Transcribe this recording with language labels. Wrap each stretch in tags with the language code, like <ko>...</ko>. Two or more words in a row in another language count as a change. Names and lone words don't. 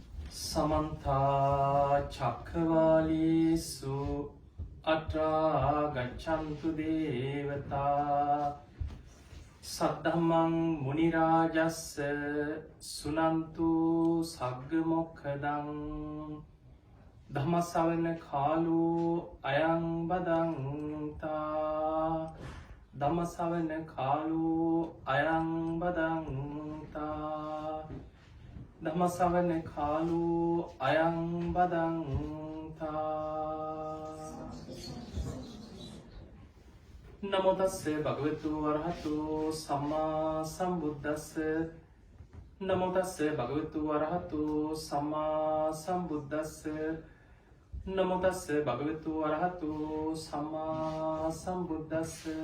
<pi>समन्ता चक्रवालेषु अत्रा गच्छन्तु देवता सद्धम्मं मुनिराजस्य सुनन्तु सग्गमोक्खदं धम्मश्रवण कालो अयं बदन्ता धम्मश्रवण कालो अयं बदन्ता ධම්මසවන කාලෝ අයං බදන්තා නමෝ තස්සේ භගවතු වරහතු සම්මා සම්බුද්දස්ස නමෝ තස්සේ භගවතු වරහතු සම්මා සම්බුද්දස්ස නමෝ තස්සේ භගවතු වරහතු සම්මා සම්බුද්දස්ස</pi>